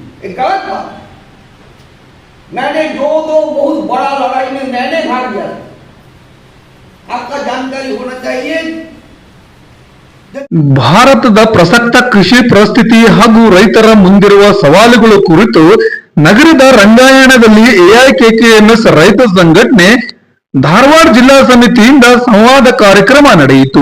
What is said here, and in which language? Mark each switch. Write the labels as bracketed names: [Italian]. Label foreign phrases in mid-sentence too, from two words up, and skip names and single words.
[Hindi] ये गलत बात। मैंने जो बहुत बड़ा लड़ाई में मैंने भाग लिया, आपका जानकारी होना चाहिए। [Kannada] ಭಾರತದ ಪ್ರಸಕ್ತ ಕೃಷಿ ಪರಿಸ್ಥಿತಿ ಹಾಗೂ ರೈತರ ಮುಂದಿರುವ ಸವಾಲುಗಳ ಕುರಿತು ನಗರದ ರಂಗಾಯಣದಲ್ಲಿ ಎಐಕೆಕೆಎಂಎಸ್ ರೈತ ಸಂಘಟನೆ ಧಾರವಾಡ ಜಿಲ್ಲಾ ಸಮಿತಿಯಿಂದ ಸಂವಾದ ಕಾರ್ಯಕ್ರಮ ನಡೆಯಿತು.